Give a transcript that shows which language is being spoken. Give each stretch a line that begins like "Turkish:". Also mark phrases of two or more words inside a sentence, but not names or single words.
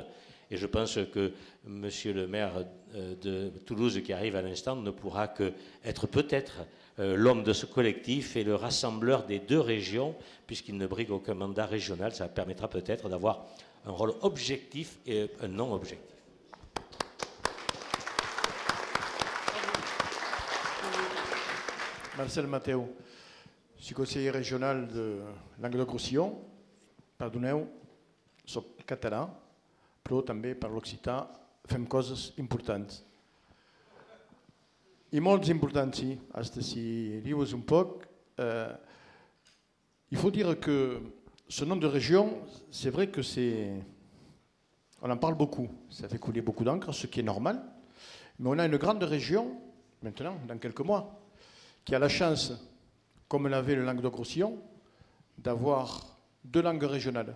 French: Et je pense que monsieur le maire de Toulouse qui arrive à l'instant ne pourra qu'être peut-être l'homme de ce collectif et le rassembleur des deux régions, puisqu'il ne brigue aucun mandat régional. Ça permettra peut-être d'avoir un rôle objectif et un non objectif. Marcel Matteo, je suis conseiller régional de Languedoc-Roussillon.
Catalan: Perdoneu, soc català, però també per l'occità fem coses importants. I molts importants, sí. Hasta si dius un poc.
French: Il faut dire que ce nom de région, c'est vrai que c'est... On en parle beaucoup. Ça fait couler beaucoup d'encre, ce qui est normal. Mais on a une grande région, maintenant, dans quelques mois, qui a la chance, comme l'avait le Languedoc-Roussillon, d'avoir deux langues régionales.